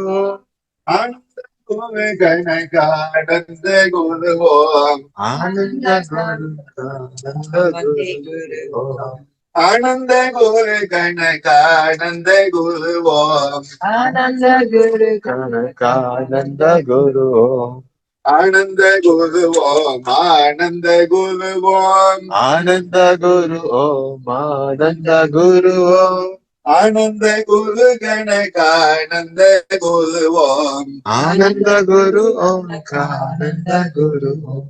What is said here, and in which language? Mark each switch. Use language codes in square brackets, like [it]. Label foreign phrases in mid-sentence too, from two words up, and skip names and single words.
[sa] आनंद गुरु गणगानंद गुरु ओम आनंद गुरु ओम आनंद गुरु गणगानंद गुरु ओम आनंद गुरु कनकानंद गुरु ओम आनन्द गुरु ओम् आनन्द गुरु ओम् आनन्द गुरु ओम् आनन्द गुरु ओम् आनन्द गुरु गणगानन्द गुरु ओम् आनन्द गुरु ओम् आनन्द गुरु ओम्